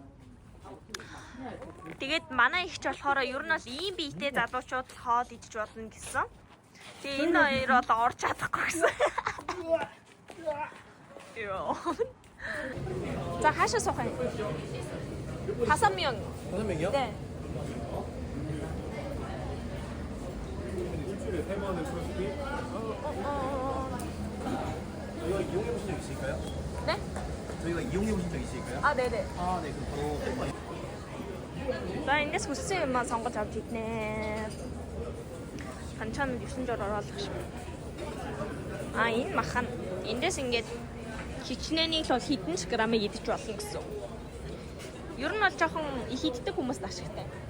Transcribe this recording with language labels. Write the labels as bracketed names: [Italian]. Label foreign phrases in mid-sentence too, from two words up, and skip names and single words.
[Mongolian] Тэгээд манай ихч болохоор ер нь бол ийм биетэй залуучууд хоол идэж болно гэсэн. Тэгээ энэ хоёр бол орж чадахгүй гэсэн. Ёо. За хаашаа суух юм? [Korean] Хасаммион. Хасаммион이요? 네. 일주일에 3만 원 소식이? 저희가 이용해 보신 적 있으실까요? 네? 저희가 이용해 보신 적 있으실까요? 아, 네네. 아, 네. 그럼 바로 [Mongolian] За эндээс хүссэн юмаа сонгож авч иднэ. Ханчаанд 9 жор оруулах шиг. А энэ махан эндээс ингээд хичнээнийх бол хэдэн ч грамыг идэж болно гэсэн. Ер нь бол жоохон их иддэг хүмүүст ашигтай.